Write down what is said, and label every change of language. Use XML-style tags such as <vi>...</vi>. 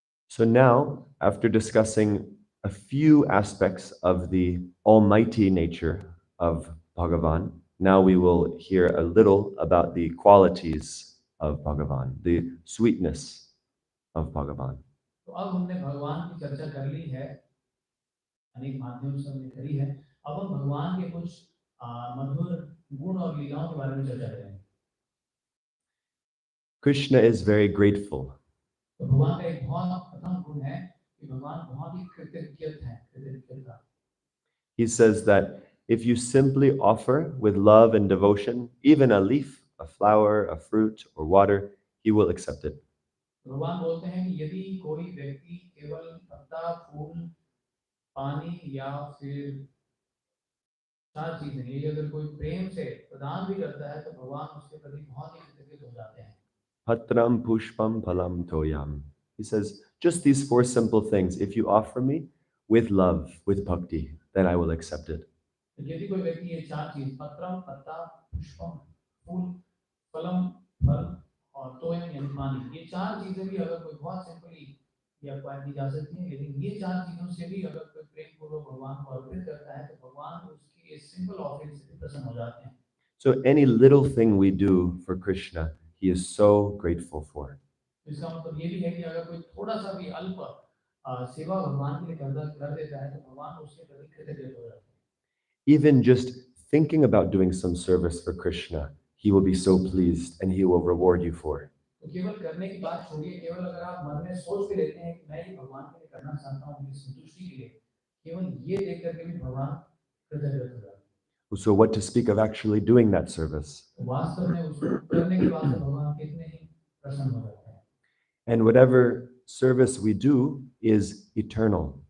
<en>So now, after discussing a few aspects of the almighty nature of Bhagavan, now we will hear a little about the qualities of Bhagavan, the sweetness of Bhagavan.</en> <hi>तो अब हमने भगवान की चर्चा कर ली है, अनेक माध्यमों से हमने करी है। अब हम भगवान के कुछ मधुर गुण और लीलाओं के बारे में चर्चा करेंगे।</hi> <en>Krishna is very grateful.</en> <hi>तो भगवान का एक बहुत प्रथम गुण है कि भगवान बहुत ही कृतज्ञ हैं।</hi> <en>He says that if you simply offer with love and devotion, even a leaf, a flower, a fruit, or water, he will accept it.</en> <hi>भगवान बोलते हैं कि यदि कोई व्यक्ति केवल पत्ता, फूल, पानी या फिर चार चीजें, ये अगर कोई प्रेम से प्रदान भी करता है, तो भगवान उसके प्रति बहुत ही कृतज्ञ हो जाते हैं।</hi> <sa>Patram pushpam phalam toyam.</sa> <en>He says, just these four simple things, if you offer me with love, with bhakti, then I will accept it.</en> <hi>यदि कोई व्यक्ति ये चार चीज, पत्रम, पत्ता, पुष्पम, फूल, फलम, फल और तोयम यानी पानी, ये चार चीजें भी अगर कोई बहुत सिंपली ये अक्वायर की जा सकती है, लेकिन ये 4 चीजों से भी अगर कोई प्रेम पूर्वक भगवान को अर्पित करता है तो भगवान उसकी इस सिंपल ऑफरिंग से भी प्रसन्न हो जाते हैं।</hi> <en>So any little thing we do for Krishna, he is so grateful for.</en> <hi>इसका मतलब ये भी है कि अगर कोई थोड़ा सा भी अल्प सेवा भगवान के लिए कर देता है तो भगवान उसके प्रति कृतज्ञ हो जाते हैं।</hi> <en>Even just thinking about doing some service for Krishna, he will be so pleased and he will reward you for.</en> <hi>तो केवल करने की बात छोड़िए, केवल अगर आप मन में सोच भी लेते हैं कि मैं ये भगवान के लिए करना चाहता हूँ उनकी संतुष्टि के लिए, केवल ये देख करके भी भगवान कृतज्ञ हो जाते हैं।</hi> <en>So what to speak of actually doing that service?</en> <hi>वास्तव में उसको करने के बाद भगवान कितने ही प्रसन्न हो जाते हैं।</hi> <en>And whatever service we do is eternal.</en>